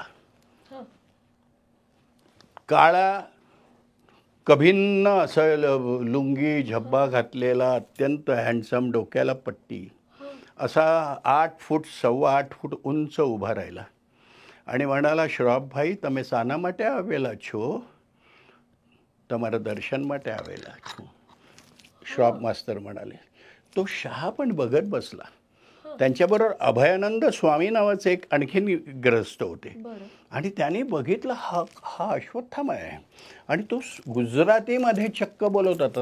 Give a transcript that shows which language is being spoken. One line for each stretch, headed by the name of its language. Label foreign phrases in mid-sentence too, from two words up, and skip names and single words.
Marathi: हं. काळा कभिन्न असं लुंगी झब्बा घातलेला, अत्यंत हँडसम, डोक्याला पट्टी, असा 8 फूट 8.25 फूट उंच उभा राहिला आणि म्हणाला, श्रॉफ भाई
Gujarati: તમે શાના માટે આવેલા છો? તમારા દર્શન માટે આવેલા છો.
Marathi: श्रॉफ मास्तर म्हणाले. तो शहा पण बघत बसला. त्यांच्याबरोबर अभयानंद स्वामी नावाचे एक आणखीन ग्रस्त होते बरं. आणि त्यांनी बघितलं हा अश्वत्थामा आहे आणि तो गुजरातीमध्ये चक्क बोलत होता.